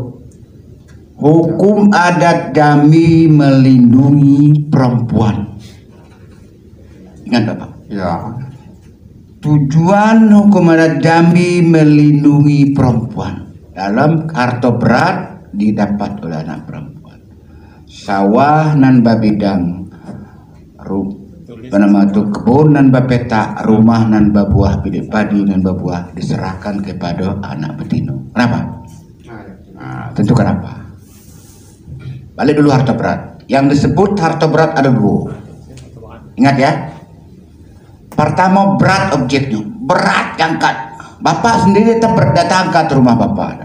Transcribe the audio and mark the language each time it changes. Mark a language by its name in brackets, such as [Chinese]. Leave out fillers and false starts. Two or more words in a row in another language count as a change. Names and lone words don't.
[Indonesian] Hukum adat Jambi melindungi perempuan. Ingat Bapak. Ya. Tujuan hukum adat Jambi melindungi perempuan. Dalam harta berat didapat oleh anak perempuan. [Jambi Malay] Sawah nan babidang, nama tu kebun nan bapetak, rumah nan babuah bidik padi nan babuah diserahkan kepada anak betino. Kenapa? [Indonesian] Nah, tentu kenapa? Balik dulu harta berat. Yang disebut harta berat ada 2. Ingat ya. Pertama berat objeknya, berat angkat. Bapak sendiri datang angkat rumah bapak.